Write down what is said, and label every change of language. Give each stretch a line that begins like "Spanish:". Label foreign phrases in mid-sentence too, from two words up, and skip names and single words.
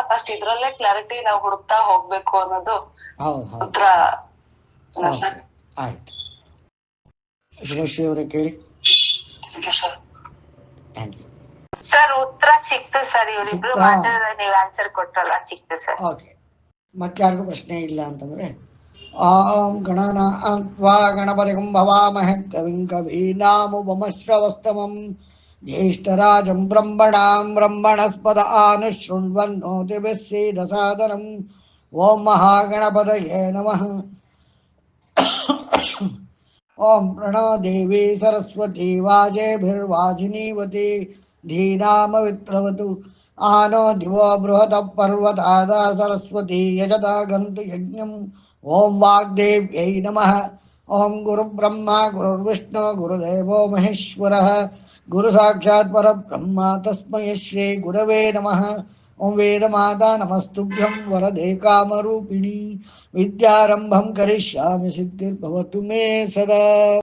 Kannada: ಫಸ್ಟ್ ಇದ್ರಲ್ಲೇ ಕ್ಲಾರಿಟಿ ನಾವು ಹುಡುಕ್ತಾ ಹೋಗ್ಬೇಕು ಅನ್ನೋದು ಉತ್ತರ. ಆಯ್ತು, ಶುಭಶ್ರೀ ಅವರೇ ಕೇಳಿ.
English: thank you
Kannada: ಸರ್. ಉತ್ತರ ಸಿಕ್ತು ಸರ್, ಇವರಿಬ್ರು ಮಾತಾಡಿದ್ರೆ ನೀವು ಆನ್ಸರ್ ಕೊಟ್ರಲ್ಲ, ಸಿಕ್ತು ಸರ್. ಓಕೆ, ಮತ್ತೆ ಯಾರಿಗೂ ಪ್ರಶ್ನೆ ಇಲ್ಲ ಅಂತಂದ್ರೆ,
Sanskrit: ಓಂ ಗಣನಾತ್ವಾ ಗಣಪತಿಂ ಭವಾಮಹೇ ಕವಿಂ ಕವೀನಾಮುಪಮಶ್ರವಸ್ತಮಂ ಜ್ಯೇಷ್ಠರಾಜಂ ಬ್ರಹ್ಮಣಸ್ಪದ ಆನುಶೃಣ್ವನ್ನೋತಿಭಿಃ ಸೇದಸಾದನಂ. ಓಂ ಮಹಾಗಣಪತಯೇ ನಮಃ. ಓಂ ಪ್ರಣೋ ದೇವಿ ಸರಸ್ವತಿ ವಾಜೇಭಿರ್ವಾಜಿನೀವತಿ ಧೀನಾಮವಿತ್ರವತು. ಆನೋ ದಿವೋ ಬೃಹತ ಪರ್ವತಾದ ಸರಸ್ವತಿ ಯಜತಾ ಗಂತು ಯಜ್ಞಂ. ಓಂ ವಾಗ್ದೇವ್ಯೈ ನಮಃ. ಓಂ ಗುರುಬ್ರಹ್ಮ ಗುರುರ್ವಿಷ್ಣು ಗುರುದೇವೋ ಮಹೇಶ್ವರಃ. ಗುರು ಸಾಕ್ಷಾತ್ ಪರಬ್ರಹ್ಮ ತಸ್ಮೈ ಶ್ರೀ ಗುರವೇ ನಮಃ. ಓಂ ವೇದಮಾತಾ ನಮಸ್ತುಭ್ಯಂ ವರದೆ ಕಾಮರೂಪಿಣಿ. ವಿದ್ಯಾರಂಭಂ ಕರಿಷ್ಯಾಮಿ ಸಿದ್ಧಿರ್ಭವತು ಮೇ ಸದಾ.